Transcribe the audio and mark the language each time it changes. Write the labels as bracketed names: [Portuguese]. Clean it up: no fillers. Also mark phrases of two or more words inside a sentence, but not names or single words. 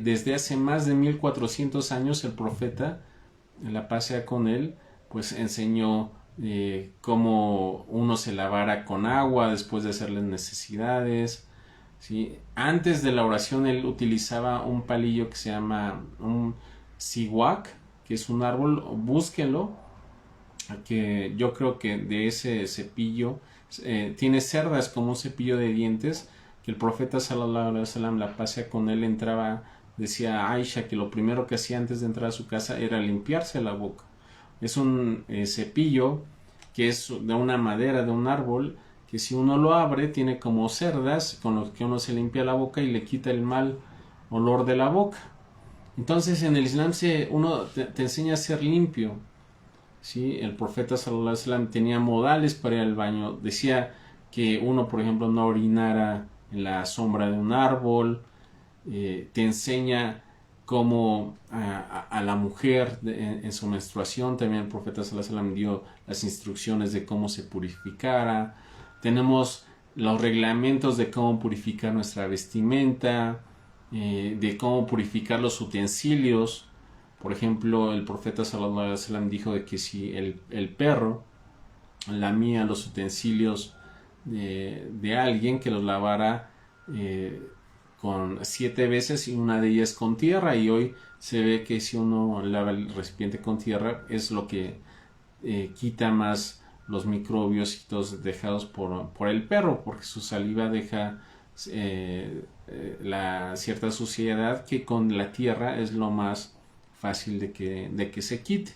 [Spanish] Desde hace más de 1400 años el profeta, la paz sea con él, pues enseñó cómo uno se lavara con agua después de hacer las necesidades, ¿sí? Antes de la oración él utilizaba un palillo que se llama un siwak, que es un árbol, búsquenlo, que yo creo que de ese cepillo tiene cerdas como un cepillo de dientes, que el profeta [Arabic] صلى الله عليه وسلم, [Spanish] la paz sea con él, entraba, decía a Aisha que lo primero que hacía antes de entrar a su casa era limpiarse la boca. Es un cepillo que es de una madera, de un árbol, que si uno lo abre tiene como cerdas con los que uno se limpia la boca y le quita el mal olor de la boca. Entonces en el Islam uno te enseña a ser limpio. ¿Sí? El profeta [Arabic] صلى الله عليه وسلم [Spanish] tenía modales para ir al baño. Decía que uno, por ejemplo, no orinara en la sombra de un árbol. Te enseña cómo a la mujer en su menstruación, también el profeta [Arabic] صلى الله عليه وسلم [Spanish] dio las instrucciones de cómo se purificara. Tenemos los reglamentos de cómo purificar nuestra vestimenta, de cómo purificar los utensilios. Por ejemplo, el profeta [Arabic] صلى الله عليه وسلم [Spanish] dijo de que si el perro lamía los utensilios de alguien, que los lavara con 7 veces y una de ellas con tierra, y hoy se ve que si uno lava el recipiente con tierra es lo que quita más los microbios dejados por el perro, porque su saliva deja la cierta suciedad que con la tierra es lo más fácil de que se quite.